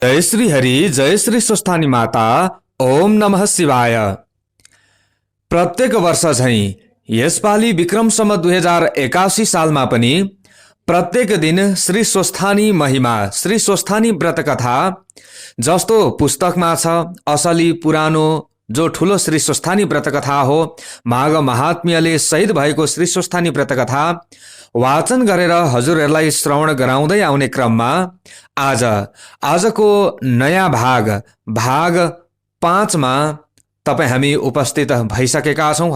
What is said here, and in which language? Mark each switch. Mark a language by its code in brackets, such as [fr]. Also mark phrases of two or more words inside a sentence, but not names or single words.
[ne] जय श्री हरि, जय श्री स्वस्थानी माता। [sa] ओम नमः शिवाय। [ne] प्रत्येक वर्ष झैं यसपालि विक्रम सम्वत 2081 सालमा पनि प्रत्येक दिन श्री स्वस्थानी महिमा, श्री स्वस्थानी व्रत कथा जस्तो पुस्तकमा छ, असली पुरानो जो ठुलो श्री स्वस्थानी व्रत कथा हो, माघ महात्म्यले सहित भएको श्री स्वस्थानी व्रत कथा वाचन गरेर हजुरहरूलाई श्रवण गराउँदै आउने क्रममा आजको नयाँ भाग 5 मा तपाईं हामी उपस्थित भइसकेका छौं।